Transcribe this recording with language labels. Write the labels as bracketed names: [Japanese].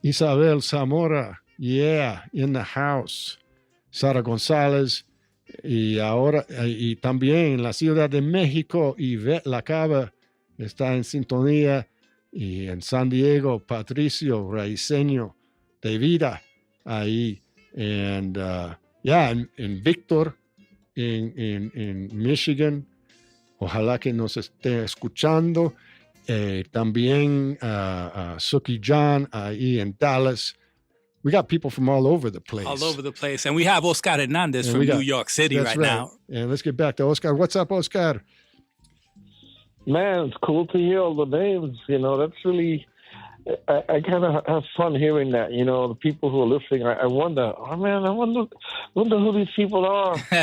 [English] Isabel Zamora, yeah, in the house. Sara González. [Spanish] Y ahora, y también en la Ciudad de México, Yvette Lacaba está en sintonía. Y en San Diego, Patricio Raiceño de Vida, ahí. [English] And yeah, [Spanish] en Víctor, en Michigan, ojalá que nos esté escuchando. También Suki John, ahí en Dallas. [English] We got people from all over the place. All over the place. And we have Oscar Hernandez And from we got- New York City That's right now. And let's get back to Oscar. What's up, Oscar? Man, it's cool to hear all the names. You know, that's really, I kind of have fun hearing that. You know, the people who are listening, I wonder, oh man, I wonder who these people are.